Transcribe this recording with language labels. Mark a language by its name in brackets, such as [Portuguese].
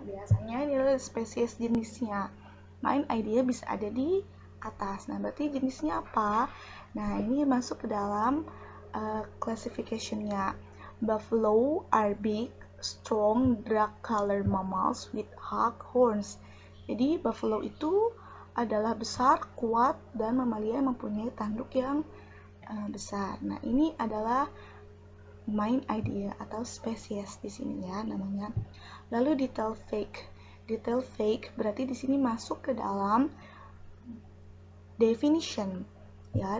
[Indonesian] Biasanya ini adalah spesies jenisnya. Main idea bisa ada di atas. Nah, berarti jenisnya apa? Nah, ini masuk ke dalam classification-nya. [English] Buffalo are big, strong, dark-colored mammals with hug horns. [Indonesian] Jadi, buffalo itu adalah besar, kuat, dan mamalia yang mempunyai tanduk yang besar. Nah, ini adalah main idea atau spesies di sini ya namanya. Lalu detail fake. Detail fake berarti di sini masuk ke dalam definition ya.